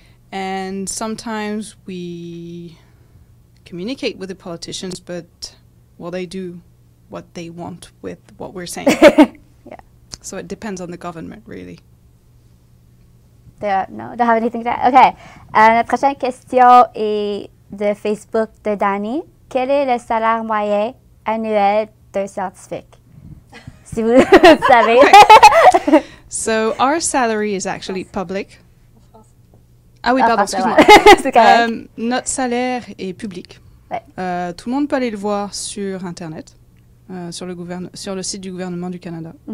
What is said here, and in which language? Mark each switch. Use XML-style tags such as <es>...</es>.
<en>And sometimes we communicate with the politicians, but well, they do what they want with what we're saying. Yeah. So it depends on the government, really. No, don't have anything to add.</en> <fr>Okay. Notre prochaine question est de Facebook de Danny. Quel est le salaire moyen annuel d'un scientifique? Si vous savez.</fr> <en>So our salary is actually public.</en> <fr>Ah oui, pardon, excuse-moi. Notre salaire est public. Ouais. Tout le monde peut aller le voir sur Internet, sur le site du gouvernement du Canada.</fr>